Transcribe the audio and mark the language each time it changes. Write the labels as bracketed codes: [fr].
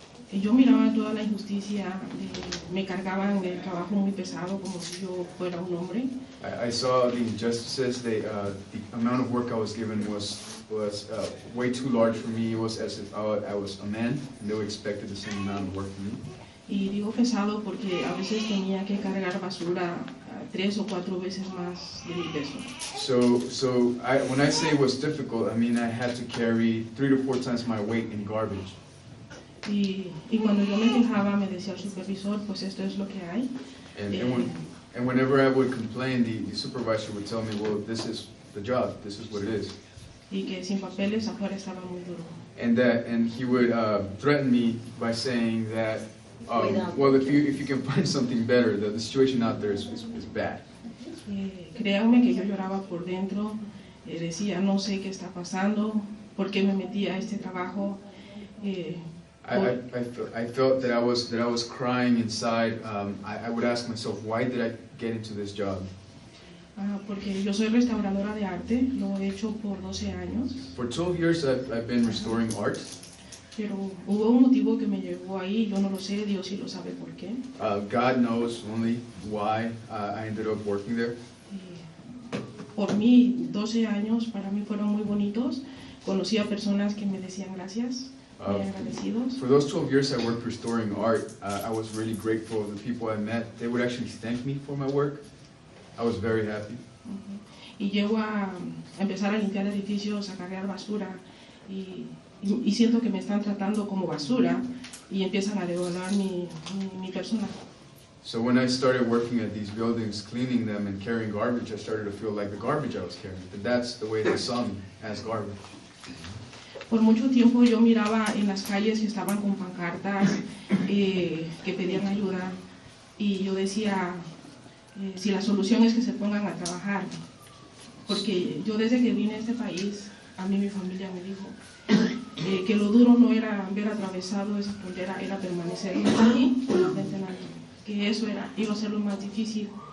[es] Yo miraba toda la injusticia, me cargaban el trabajo muy pesado como si yo fuera un hombre. [en] I saw the injustices. The amount of work I was given was way too large for me. It was as if I was a man, and they would expect the same amount of work from me. [es] Y digo pesado porque a veces tenía que cargar basura 3 o 4 veces más de mi peso. [en] So when I say it was difficult, I mean I had to carry 3 to 4 times my weight in garbage. [es] Y cuando yo me quejaba me decía el supervisor, pues esto es lo que hay. [en] And whenever I would complain, the supervisor would tell me, well, this is the job, this is what it is. [es] Y que sin papeles afuera estaba muy duro. [en] And he would threaten me by saying that, well, if you can find something better, the situation out there is bad. [es] Créanme que yo lloraba por dentro, decía, no sé qué está pasando, por qué me metí a este trabajo. [en] I felt that I was crying inside. I would ask myself, why did I get into this job? [es] Porque yo soy restauradora de arte, lo he hecho por 12 años. [en] For 12 years I've been restoring art. [es] Pero hubo un motivo que me llevó ahí, yo no lo sé, Dios sí lo sabe por qué. [en] God knows only why I ended up working there. [es] Por mí, 12 años para mí fueron muy bonitos. Conocí a personas que me decían gracias. [en] For those 12 years I worked restoring art, I was really grateful. The people I met, they would actually thank me for my work. I was very happy. [es] Y llego a empezar a limpiar edificios, a cargar basura, y siento que me están tratando como basura y empiezan a devaluar mi persona. [en] So when I started working at these buildings, cleaning them and carrying garbage, I started to feel like the garbage I was carrying. And that's the way they saw me, as garbage. [es] Por mucho tiempo yo miraba en las calles que estaban con pancartas que pedían ayuda y yo decía, si la solución es que se pongan a trabajar, porque yo desde que vine a este país, a mí mi familia me dijo que lo duro no era haber atravesado esa frontera, era permanecer aquí con la frente en alto, que eso iba a ser lo más difícil.